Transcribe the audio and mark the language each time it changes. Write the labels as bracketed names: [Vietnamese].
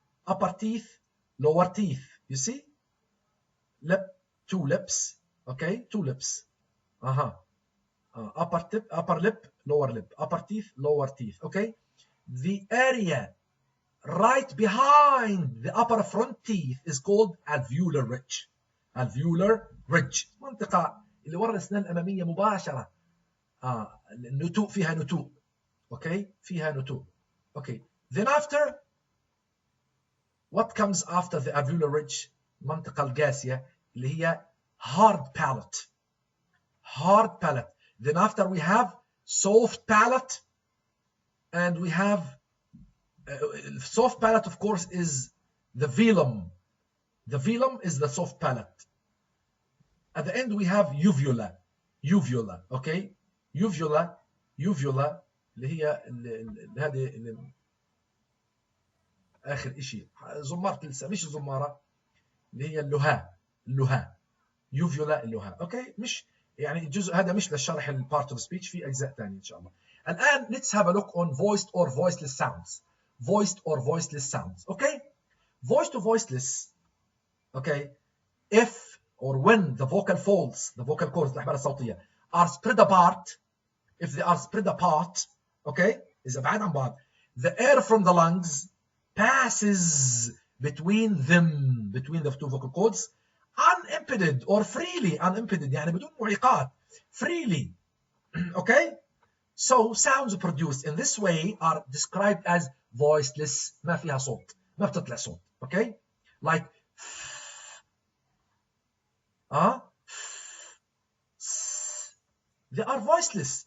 [English] Upper teeth, lower teeth. You see? Lip, 2 lips. Okay? 2 lips. Upper lip, lower lip. Upper teeth, lower teeth. Okay? The area right behind the upper front teeth is called alveolar ridge. Alveolar ridge. [Arabic] منطقة اللي ورا الأسنان الأمامية مباشرة. النتوء فيها نتوء. Okay? فيها نتوء. Okay. [English] Then after, what comes after the alveolar ridge? [Arabic] المنطقة القاسية اللي هي hard palate. [English] Hard palate. Then after we have soft palate, and we have soft palate, of course, is the velum. The velum is the soft palate. At the end we have uvula. Uvula. Okay? [Arabic] Uvula اللي هي هذه آخر شيء زمارة اللسان، مش زمارة، اللي هي اللهاء. يوفيولا اللهاء. اوكي، مش يعني الجزء هذا مش للشرح البارت اوف سبيتش، في اجزاء ثانيه ان شاء الله. [English] الان let's have a look on voiced or voiceless sounds. Voiced or voiceless sounds. Okay, voiced to voiceless. Okay, if or when the vocal folds, the vocal cords [Arabic] الأحبال الصوتية [English] are spread apart, if they are spread apart, okay, [Arabic] إذا بعاد عن بعض, [English] the air from the lungs passes between them, between the two vocal cords, unimpeded or freely. [Arabic] Unimpeded يعني بدون معيقات, freely. [English] Okay, so sounds produced in this way are described as voiceless. [Arabic] ما فيها صوت، ما بتطلع صوت. [English] Okay, like they are voiceless.